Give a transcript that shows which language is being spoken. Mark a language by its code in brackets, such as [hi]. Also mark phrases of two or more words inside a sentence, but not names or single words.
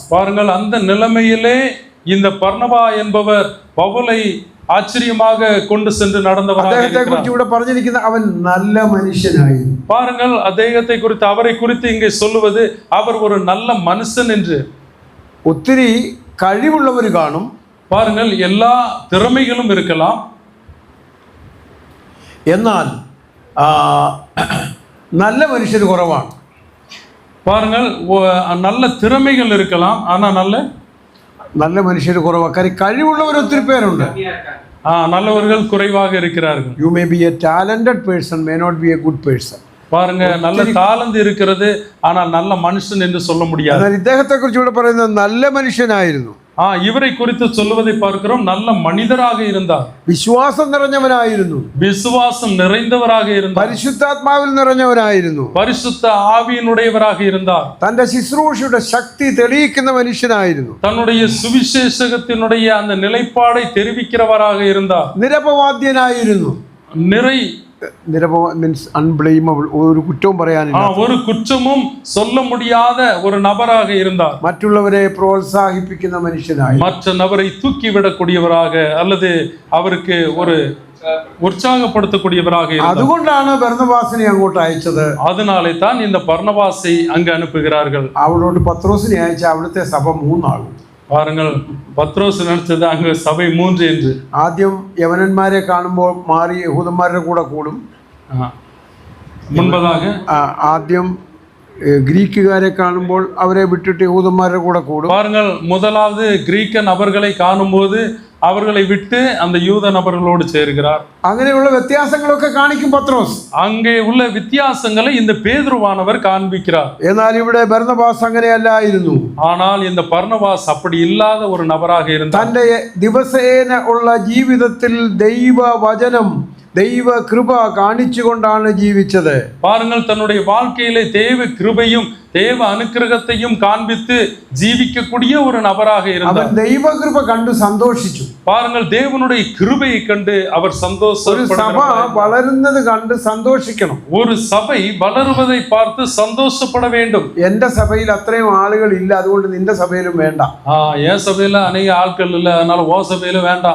[ta] பாருங்கள், அந்த நிலைமையிலே இந்த பர்னபா என்பவர் பவுலை ஆச்சரியமாக கொண்டு சென்று நடந்தவராக [ml] അദ്ദേഹത്തെ കുറിച്ച് ഇവിടെ പറഞ്ഞിരിക്കുന്ന അവൻ നല്ല മനുഷ്യനായിരുന്നു. [ta] பாருங்கள், അദ്ദേഹത്തെ குறித்து அவரை குறித்து இங்கே சொல்லுவது அவர் ஒரு நல்ல மனுஷன் என்று. [ml] ഒത്തിരി കഴിവുള്ളവർ കാണും. [ta] பாருங்கள், எல்லா திறமைகளும் இருக்கலாம், [ml] എന്നാൽ [ta] நல்ல மனுஷர் [ml] കുറവാണ്. [ta] பாருங்கள், நல்ல திறமைகள் இருக்கலாம், ஆனா நல்ல மனுஷர் കുറവാണ്. [ml] കഴിവുള്ളവർ ഒത്തിരി പേരുണ്ട്. [ta] நல்லவர்கள் குறைவாக இருக்கிறார்கள். [en] you may be a talented person, may not be a good person. [ta] பாருங்க, நல்ல டாலண்ட் இருக்கிறது, ஆனால் நல்ல மனுஷன் என்று சொல்ல முடியாது. [ml] ഇദ്ദേഹത്തെ കുറിച്ച് ഇവിടെ പറയുന്നത് നല്ല മനുഷ്യനായിരുന്നു. [ta] இவரை குறித்து சொல்லுவதை பார்க்கிறோம், நல்ல மனிதராக இருந்தார், [ml] വിശ്വാസം നിറഞ്ഞവനായിരുന്നു, [ta] விசுவாசம் நிறைந்தவராக இருந்தார், [ml] പരിശുദ്ധാത്മാവിൽ നിറഞ്ഞവനായിരുന്നു, [ta] பரிசுத்த ஆவியினுடையவராக இருந்தார், [ml] തന്റെ ശുശ്രൂഷയുടെ ശക്തി തെളിയിക്കുന്ന മനുഷ്യനായിരുന്നു, [ta] தன்னுடைய சுவிசேஷகத்தினுடைய அந்த நிலைப்பாடை தெரிவிக்கிறவராக இருந்தார், [ml] നിരപവാദ്യനായിരുന്നു. [en] means unblameable, [ml] ഒരു കുറ്റവും പറയാനില്ല, [ta] ஒரு குற்றமும் சொல்ல முடியாத ஒரு நபராக இருந்தார். [ml] മറ്റുള്ളവരെ പ്രോത്സാഹിപ്പിക്കുന്ന മനുഷ്യനായി, [ta] மற்ற நபரை தூக்கிவிடக்கூடியவராக அல்லது அவருக்கு ஒரு உற்சாகப்படுத்தக்கூடியவராக இருந்தார். [ml] അതുകൊണ്ടാണ് ബർന്നബാസിനെ അങ്ങോട്ട് അയച്ചത്. [ta] அதனாலே தான் இந்த பர்னபாசை அங்கு அனுப்புகிறார்கள். [ml] അവിടോട്ട് പത്രോസിനെ അയച്ച അവിടുത്തെ സഭ 3 ആളും. [ta] பாருங்கள், பத்ரோஸ் நினைச்சது அங்கு சபை 3 என்று. [ml] ആദ്യം യവനന്മാരെ കാണുമ്പോൾ മാറി യഹൂദന്മാരുടെ കൂടെ കൂടും. [ta] മുൻപதாக [ml] ആദ്യം ഗ്രീക്കുകാരെ കാണുമ്പോൾ അവരെ വിട്ടിട്ട് യഹൂദന്മാരുടെ കൂടെ കൂടും. [ta] பாருங்கள், முதலாவது கிரீக்க நபர்களை காணும்போது அவர்களை விட்டு அந்த யூத நபர்களோடு சேர்கிறார். [ml] അങ്ങനെയുള്ള വ്യത്യാസങ്ങളൊക്കെ കാണിക്കും പത്രോസ്. [ta] அங்கே உள்ள வித்தியாசங்களை இந்த பேதுருவானவர் காண்பிக்கிறார். [ml] എന്നാൽ ഇവിടെ ബർന്നബാസ് അങ്ങനെയല്ലായിരുന്നു. [ta] ஆனால் இந்த பர்னபாஸ் அப்படி இல்லாத ஒரு நபராக இருந்தார். [ml] തന്റെ ദിവസേന ഉള്ള ജീവിതത്തിൽ ദൈവവചനം, ദൈവ കൃപ കാണിച്ചുകൊണ്ടാണ് ജീവിച്ചത്. [ta] பாருங்கள், தன்னுடைய வாழ்க்கையிலே தேவ கிருபையும் தேவ அனுக்கிரகத்தையும் காண்பித்து ஜீவிக்கக்கூடிய ஒரு நபராக இருந்தார். [ml] ദൈവ കൃപ കണ്ടു സന്തോഷിച്ചു. [ta] பாருங்கள், தேவனுடைய கிருபையை கண்டு அவர் [ml] സഭ വളരുന്നത് കണ്ട് സന്തോഷിക്കണം. [ta] ஒரு சபை வளருவதை பார்த்து சந்தோஷப்பட வேண்டும். [ml] എന്റെ സഭയിൽ അത്രയും ആളുകൾ ഇല്ല, അതുകൊണ്ട് നിന്റെ സഭയിലും വേണ്ട. [ta] என் சபையில அநேக ஆட்கள் இல்லை, அதனால ஓ சபையில வேண்டாம்,